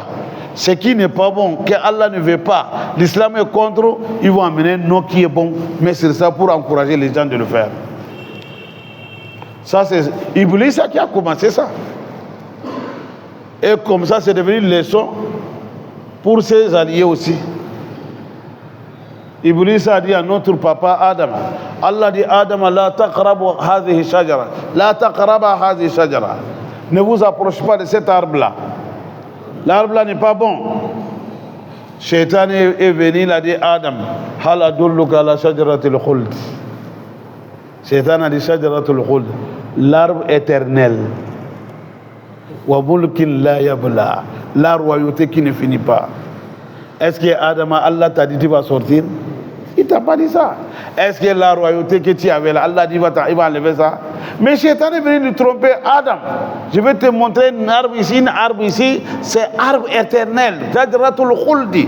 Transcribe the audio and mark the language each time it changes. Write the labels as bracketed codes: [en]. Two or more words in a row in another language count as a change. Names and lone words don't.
[fr] Ce qui n'est pas bon, que Allah ne veut pas, l'islam est contre, ils vont amener un nom qui est bon, mais c'est ça pour encourager les gens de le faire. Ça c'est Iblis qui a commencé ça. Et comme ça c'est devenu une leçon pour ses alliés aussi. Iblis a dit à notre papa Adam, Allah dit Adam [ar] لا تقربا هذه شجرة، لا تقربا هذه شجرة. [fr] Ne vous approchez pas de cet arbre là. L'arbre là n'est pas bon. Shaitan est venu, il a dit Adam, [ar] هل أدلك على شجرة الخلد. [fr] Shaitan a dit [ar] شجرة الخلد, [fr] l'arbre éternel. [ar] وملك لا يبلى, [fr] la royauté qui ne finit pas. Est-ce que Adam, Allah t'a dit tu vas sortir? Il t'a pas dit ça. Est-ce que la royauté que tu avais là, Allah dit il va enlever ça? Mais Shaitan est venu nous tromper. Adam, je vais te montrer un arbre ici, c'est arbre éternel, [ar] شجرة الخلد.